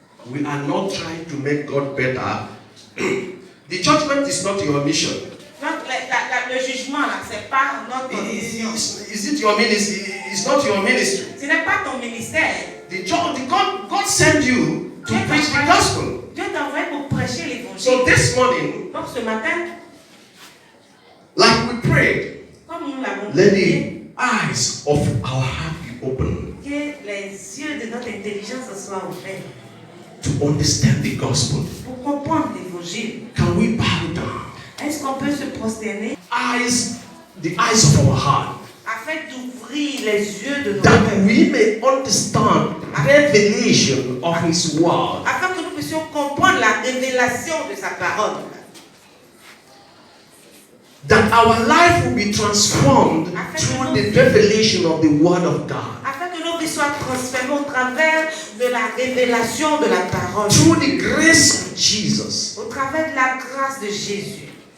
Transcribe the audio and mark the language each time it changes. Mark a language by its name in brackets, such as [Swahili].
[English] We are not trying to make God better. The judgment is not your mission. [French] Donc le jugement là, c'est pas notre mission. [English] Is it your ministry? It's not your ministry. [French] Ce n'est pas ton ministère. [English] God sent you to preach the gospel. [French] Dieu t'a envoyé pour prêcher l'évangile. [English] So this morning, [French] Donc ce matin, [English] like we prayed, [French] comme nous l'avons [English] let [French] prié, [English] the eyes of our heart be open [French] que les yeux de notre intelligence soient ouverts [English] to understand the gospel. [French] pour comprendre l'évangile. [English] Can we bow down? [French] Est-ce qu'on peut se prosterner [English] The eyes of our heart, [French] afin d'ouvrir les yeux de nos [English] that [French] cœurs, [English] we may understand revelation of His word. [French] afin que nous puissions comprendre la révélation de sa parole, [English] That our life will be transformed through the revelation of the word of God. [French] afin que nos vies soient transformées au travers de la révélation de la parole, [English] Through the grace of Jesus. [French] au travers de la grâce de Jésus.